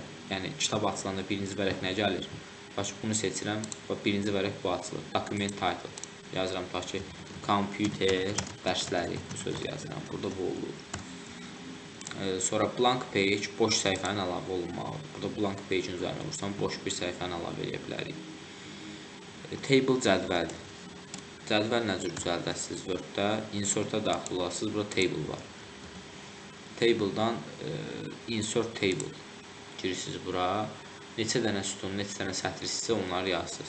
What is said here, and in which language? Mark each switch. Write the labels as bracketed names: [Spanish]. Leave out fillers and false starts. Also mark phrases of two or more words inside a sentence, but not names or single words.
[Azerbaijani] Yəni, kitab açılanda birinci vərəq nə gəlir? Bax, bunu seçirəm və birinci vərəq bu açılır. [English] Document title. [Azerbaijani] Yazıram, tutaq ki, computer dərsləri, bu sözü yazıram. Burada bu olur. Sonra [English] blank page, [Azerbaijani] boş səhifənin əlavə olunmağı. Burada [English] blank page- [Azerbaijani] in üzərinə vursam, boş bir səhifəni əlavə edə bilərik. Table cədvəldir. Cədvəl nə cür düzəldəsiniz Word-də? Insert-a daxil olasınız. Burada table var. Table-dan [English] insert table [Azerbaijani] girirsiniz bura. Neçə dənə sütun, neçə dənə sətri sizə onları yazsınız.